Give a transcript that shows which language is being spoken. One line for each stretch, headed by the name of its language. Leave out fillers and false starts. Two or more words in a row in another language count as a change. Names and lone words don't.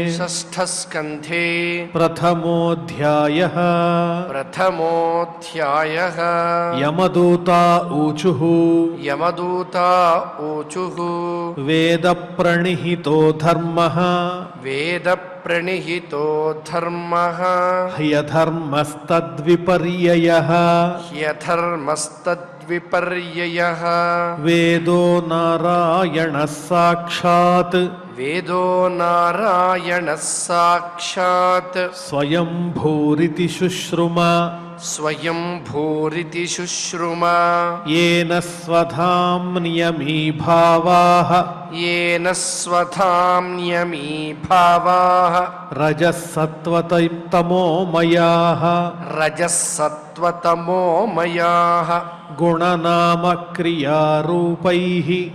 Sanskrit: ప్రథమోధ్యాయః యమదూతా ఊచుః వేద ప్రణిహితో ధర్మః హ్యధర్మస్తద్విపర్యయః వేదో నారాయణః సాక్షాత్ స్వయం భూరితి శుశ్రుమ స్వయం భూరితి శుశ్రుమ येन स्वधाम्नियमी भावाः येन स्वधाम्यमी भावाः रजःसत्त्वतमोमयाः रजःसत्त्वतमोमयाः गुणनामक्रियारूपैः